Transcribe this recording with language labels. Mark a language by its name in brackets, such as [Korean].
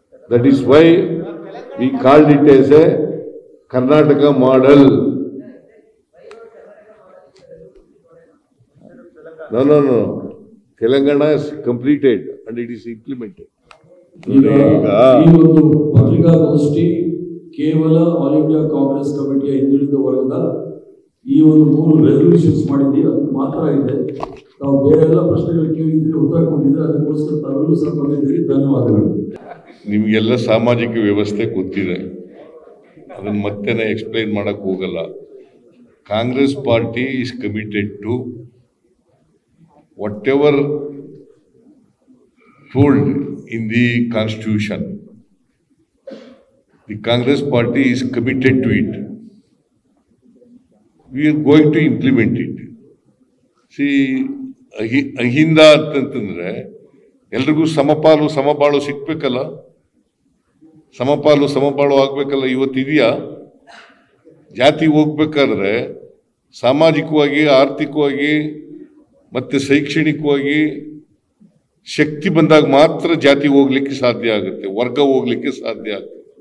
[English] That is why we called it as a Karnataka model. No. Telangana is completed and it is implemented. [Kannada] ಈ ಒಂದು ಪತ್ರಿಕಾಗೋಷ್ಠಿ ಕೇವಲ all India Congress ಕಮಿಟಿಯ ಹಿಂದುಳಿದ ವರ್ಗದ ಈ ಒಂದು 3 ರೆಸಲ್ಯೂಷನ್ಸ್ ಮಾಡಿದ್ದೀವಿ, ಅದಕ್ಕೆ ಮಾತ್ರ ಇದೆ. ನಾವು ಬೇರೆ ಎಲ್ಲ ಪ್ರಶ್ನೆಗಳು ಕೇಳಿದ್ರೆ ಉತ್ತರ ಕೊಟ್ಟಿದ್ರೆ ಅದಕ್ಕೋಸ್ಕರ ತಾವೆಲ್ಲೂ ಸಹ ಬಂದಿದ್ದೀರಿ. ಧನ್ಯವಾದಗಳು. ನಿಮಗೆಲ್ಲ ಸಾಮಾಜಿಕ ವ್ಯವಸ್ಥೆ ಗೊತ್ತಿದೆ, ಅದನ್ನು ಮತ್ತೆ ಎಕ್ಸ್ಪ್ಲೈನ್ ಮಾಡಕ್ ಹೋಗಲ್ಲ. [English] Congress party is committed to whatever told in the constitution. The Congress party is committed to it. We are going to implement it. [Kannada] See, Ahinda ಅಂತಂತಂದ್ರೆ ಎಲ್ರಿಗೂ ಸಮಪಾಲು ಸಿಕ್ಬೇಕಲ್ಲ, ಸಮಪಾಲು ಆಗ್ಬೇಕಲ್ಲ. ಇವತ್ತಿದೆಯಾ? ಜಾತಿ ಹೋಗ್ಬೇಕಾದ್ರೆ ಸಾಮಾಜಿಕವಾಗಿ, ಆರ್ಥಿಕವಾಗಿ ಮತ್ತೆ ಶೈಕ್ಷಣಿಕವಾಗಿ ಶಕ್ತಿ ಬಂದಾಗ ಮಾತ್ರ ಜಾತಿ ಹೋಗ್ಲಿಕ್ಕೆ ಸಾಧ್ಯ ಆಗುತ್ತೆ, ವರ್ಗ ಹೋಗ್ಲಿಕ್ಕೆ ಸಾಧ್ಯ ಆಗುತ್ತೆ.